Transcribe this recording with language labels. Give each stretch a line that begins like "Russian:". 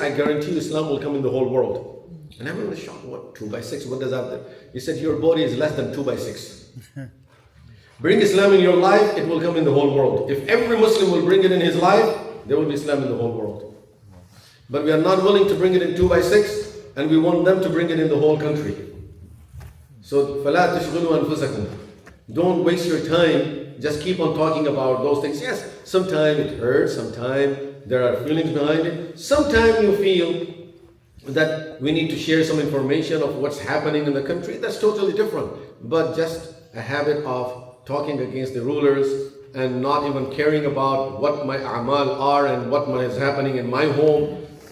English: I guarantee you Islam will come in the whole world. And everyone was shocked. What, 2 by 6? What does that mean? He said, your body is less than 2 by 6. Bring Islam in your life, it will come in the whole world. If every Muslim will bring it in his life, there will be Islam in the whole world. But we are not willing to bring it in 2 by 6, and we want them to bring it in the whole country.
Arabic: So, فَلَا تَشْغِلُوا أَنفُسَكُمْ.
English: Don't waste your time, just keep on talking about those things. Yes, sometimes it hurts, sometimes there are feelings behind it. Sometimes you feel that we need to share some information of what's happening in the country. That's totally different. But just a habit of talking against the rulers and not even caring about what my a'mal are and what is happening in my home.